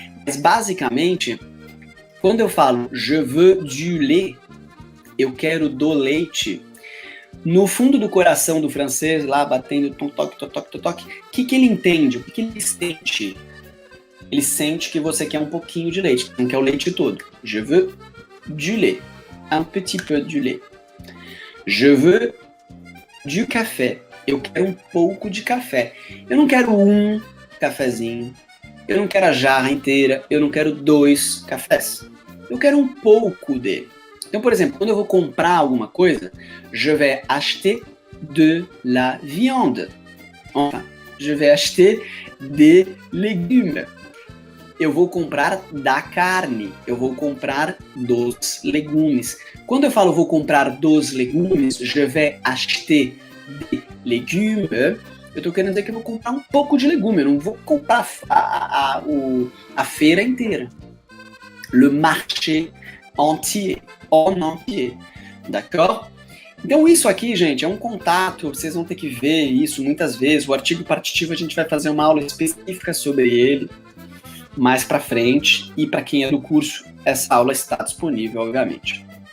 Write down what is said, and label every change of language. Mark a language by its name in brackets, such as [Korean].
[Portuguese] Mas basicamente, quando eu falo [French] je veux du lait, [Portuguese] eu quero do leite, no fundo do coração do francês, lá batendo toque, o que ele entende? O que ele sente? Ele sente que você quer um pouquinho de leite, não quer o leite todo. [French] Je veux du lait, un petit peu du lait. Je veux du café. [Portuguese] Eu quero um pouco de café. Eu não quero um cafezinho. Eu não quero a jarra inteira. Eu não quero 2 cafés. Eu quero um pouco de. Então, por exemplo, quando eu vou comprar alguma coisa, [French] je vais acheter de la viande. Enfin, je vais acheter des légumes. [Portuguese] Eu vou comprar da carne. Eu vou comprar dos legumes. Quando eu falo vou comprar dos legumes, [French] je vais acheter des légumes, [Portuguese] eu tô querendo dizer que eu vou comprar um pouco de legume, eu não vou comprar a feira inteira. [French] Le marché entier, en entier, d'accord? [Portuguese] Então isso aqui, gente, é um contato, vocês vão ter que ver isso muitas vezes. O artigo partitivo a gente vai fazer uma aula específica sobre ele mais pra frente, e para quem é do curso, essa aula está disponível, obviamente.